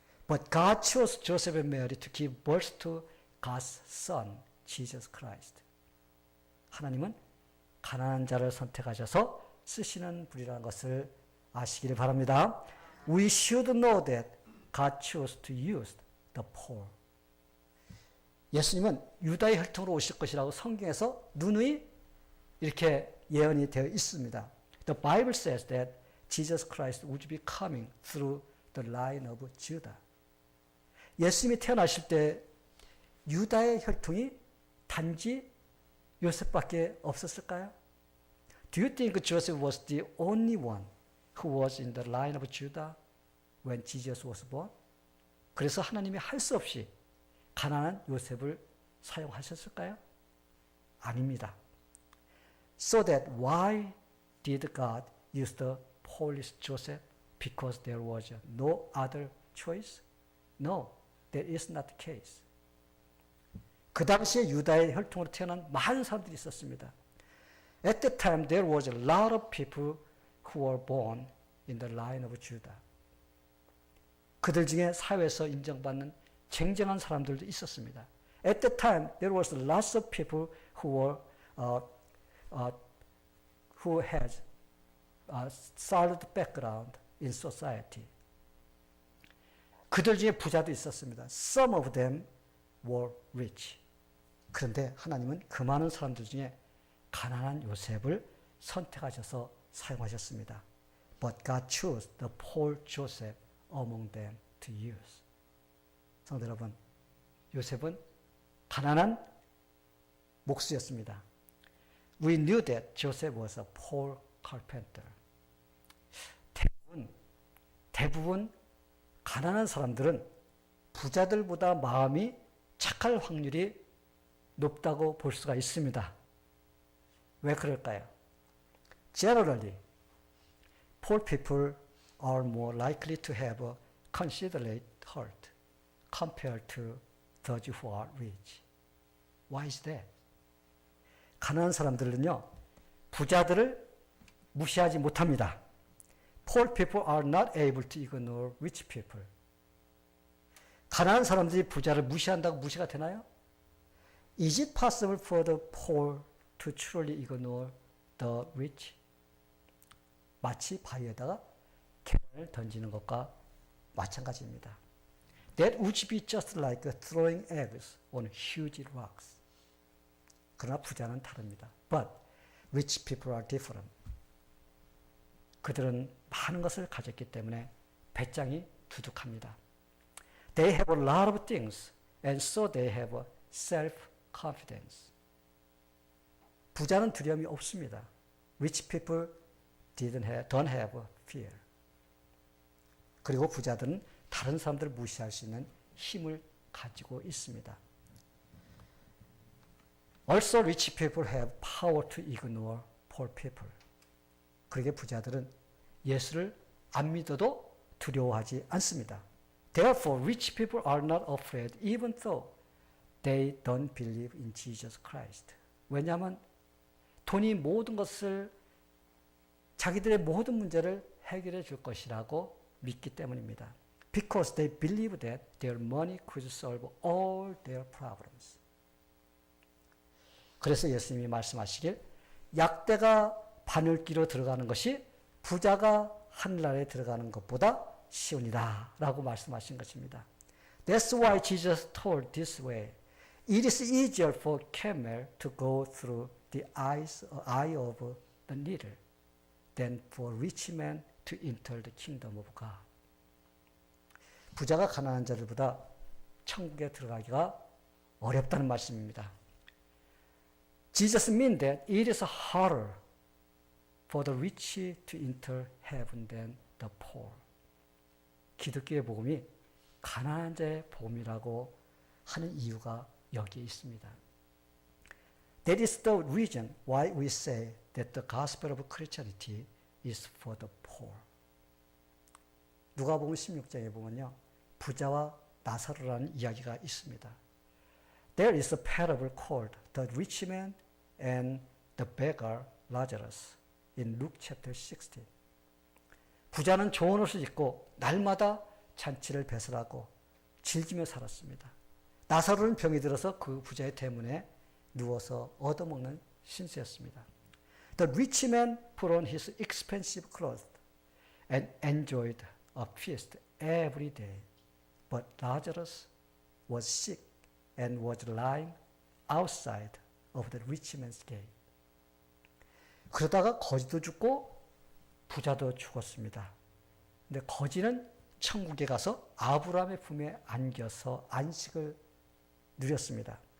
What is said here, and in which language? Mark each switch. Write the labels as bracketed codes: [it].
[en] But God chose Joseph and Mary to give birth to God's Son, Jesus Christ. [ko] 하나님은 가난한 자를 선택하셔서 쓰시는 분이라는 것을 아시기를 바랍니다. [en] We should know that God chose to use the poor. [ko] 예수님은 유다의 혈통으로 오실 것이라고 성경에서 누누이 이렇게 예언이 되어 있습니다. [en] The Bible says that Jesus Christ would be coming through the line of Judah. [ko] 예수님이 태어나실 때 유다의 혈통이 단지 요셉밖에 없었을까요? [en] Do you think Joseph was the only one who was in the line of Judah when Jesus was born? [ko] 그래서 하나님이 할 수 없이 가난한 요셉을 사용하셨을까요? 아닙니다. [en] So that why did God use the poorest Joseph? Because there was no other choice? No, that is not the case. [ko] 그 당시에 유다의 혈통으로 태어난 많은 사람들이 있었습니다. [en] At that time, there was a lot of people who were born in the line of Judah. [ko] 그들 중에 사회에서 인정받는 쟁쟁한 사람들도 있었습니다. [en] At that time, there was lots of people who had solid background in society. [ko] 그들 중에 부자도 있었습니다. [en] Some of them were rich. [ko] 그런데 하나님은 그 많은 사람들 중에 가난한 요셉을 선택하셔서 사용하셨습니다. [en] But God chose the poor Joseph among them to use. [ko] 성도 여러분, 요셉은 가난한 목수였습니다. [en] We knew that Joseph was a poor carpenter. [ko] 대부분 가난한 사람들은 부자들보다 마음이 착할 확률이 높다고 볼 수가 있습니다. 왜 그럴까요? [en] Generally, poor people are more likely to have a considerate heart compared to those who are rich. Why is that? [ko] 가난한 사람들은요, 부자들을 무시하지 못합니다. [en] Poor people are not able to ignore rich people. [ko] 가난한 사람들이 부자를 무시한다고 무시가 되나요? [en] Is it possible for the poor to truly ignore the rich? [ko] 마치 바위에다가 계란을 던지는 것과 마찬가지입니다. [en] That would be just like throwing eggs on huge rocks. [ko] 그러나 부자는 다릅니다. [en] But rich people are different. [ko] 그들은 많은 것을 가졌기 때문에 배짱이 두둑합니다. [en] They have a lot of things, and so they have self-confidence. [ko] 부자는 두려움이 없습니다. [en] Rich people don't have fear. [ko] 그리고 부자들은 다른 사람들을 무시할 수 있는 힘을 가지고 있습니다. [en] Also, rich people have power to ignore poor people. [ko] 그러게 부자들은 예수를 안 믿어도 두려워하지 않습니다. [en] Therefore, rich people are not afraid even though they don't believe in Jesus Christ. [ko] 왜냐하면 돈이 모든 것을 자기들의 모든 문제를 해결해 줄 것이라고 믿기 때문입니다. [en] Because they believe that their money could solve all their problems. [ko] 그래서 예수님이 말씀하시길 약대가 바늘기로 들어가는 것이 부자가 하늘나라에 들어가는 것보다 쉬우니라 라고 말씀하신 것입니다. [en] That's why Jesus told this way. It is easier for camel to go through the eye of the needle than for rich men to enter the kingdom of God. [ko] 부자가 가난한 자들보다 천국에 들어가기가 어렵다는 말씀입니다. [en] Jesus means that it is harder for the rich to enter heaven than the poor. [ko] 기독교의 복음이 가난한 자의 복음이라고 하는 이유가 여기에 있습니다. [en] That is the reason why we say that the gospel of Christianity is for the poor. [ko] 누가복음 16장에 보면요, 부자와 나사로라는 이야기가 있습니다. [en] There is a parable called the rich man and the beggar Lazarus in Luke chapter 16. [ko] 부자는 좋은 옷을 입고 날마다 잔치를 배설하고 즐기며 살았습니다. 나사로는 병이 들어서 그 부자의 대문에 누워서 얻어먹는 신세였습니다. [en] The rich man put on his expensive clothes and enjoyed a feast every day. But Lazarus was sick and was lying outside of the rich man's gate. [ko] 그러다가 거지도 죽고 부자도 죽었습니다. 근데 거지는 천국에 가서 아브라함의 품에 안겨서 안식을 누렸습니다.